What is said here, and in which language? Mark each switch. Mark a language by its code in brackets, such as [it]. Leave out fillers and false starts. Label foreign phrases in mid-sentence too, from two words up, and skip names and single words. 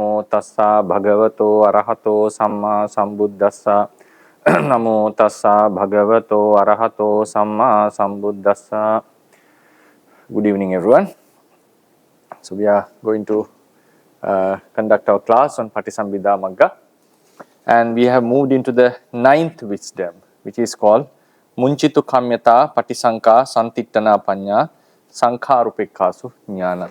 [pi] tassa bhagavato arahato samma sambuddhassa. Namo tassa bhagavato arahato samma sambuddhassa. [en] Good evening, everyone. So we are going to conduct our class on Patisambhida Magga, and we have moved into the 9th wisdom, which is called [pi] Munchitu Kamyata Patisanka Santittana Panya Sankharupekkasu Jnana.